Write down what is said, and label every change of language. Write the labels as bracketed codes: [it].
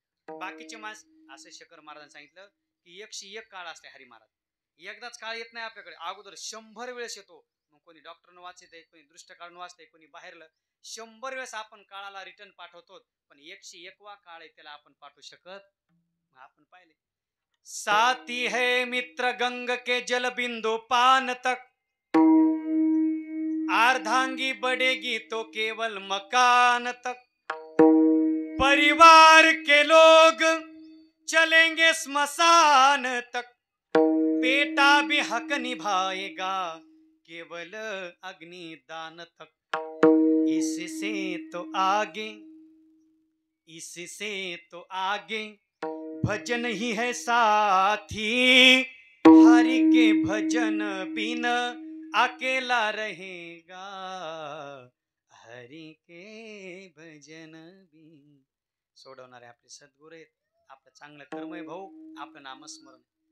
[mr] बाकीचे माणस असं शंकर महाराजांनी सांगितलं की 101 काळ असते. हरी महाराज एकदाच काळ येत नाही आपल्याकडे, अगोदर 100 वेळेस येतो. मग कोणी डॉक्टरनं वाचते, कोणी दृष्ट काढून वाचते, कोणी बाहेरलं. 100 वेळेस आपण काळाला रिटर्न पाठवतो, पण 101वा काळ आहे त्याला आपण पाठवू शकत. आपण पाहिले [hi] साथी है मित्र गंग के जल बिंदु पान तक, अर्धांगी बढ़ेगी तो केवल मकान तक, परिवार के लोग चलेंगे स्मशान तक, बेटा भी हक निभाएगा केवल अग्निदान तक. इससे तो आगे, इससे तो आगे भजन ही है साथी, हरि के भजन बिन अकेला रहेगा, हरि के भजन बिन. [mr] सोडवणारे आपले सद्गुरू आहेत, आपलं चांगलं कर्म आहे भाऊ, आपलं नामस्मरण.